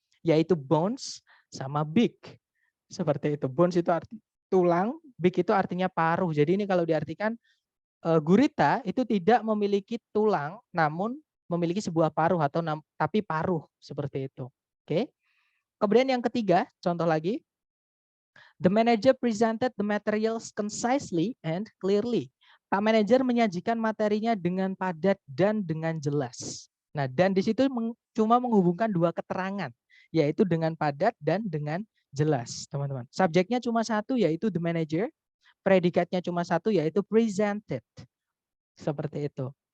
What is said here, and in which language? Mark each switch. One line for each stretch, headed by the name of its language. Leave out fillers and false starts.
Indonesian: Yaitu bones sama beak. Seperti itu. Bones itu arti tulang, beak itu artinya paruh. Jadi ini kalau diartikan gurita itu tidak memiliki tulang namun memiliki sebuah paruh atau tapi paruh seperti itu. Oke. Kemudian yang ketiga, contoh lagi.
English: The manager presented the materials concisely and clearly.
Indonesian: Pak manajer menyajikan materinya dengan padat dan dengan jelas. Nah, dan di situ cuma menghubungkan dua keterangan, yaitu dengan padat dan dengan jelas, teman-teman. Subjeknya cuma satu, yaitu the manager. Predikatnya cuma satu, yaitu presented. Seperti itu.